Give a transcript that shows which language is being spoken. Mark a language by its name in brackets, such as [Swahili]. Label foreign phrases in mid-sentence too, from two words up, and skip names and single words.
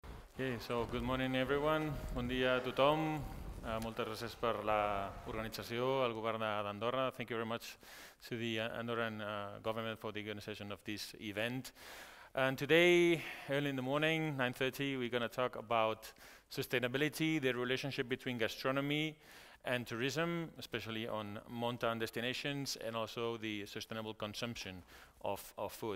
[English] Okay, so good morning everyone. [Catalan] Bon dia a tothom. Moltes gràcies per l'organització, al govern d'Andorra. [English] Thank you very much to the Andorran government for the organization of this event. And today, early in the morning, 9:30, we're going to talk about sustainability, the relationship between gastronomy and tourism, especially on mountain destinations, and also the sustainable consumption of food.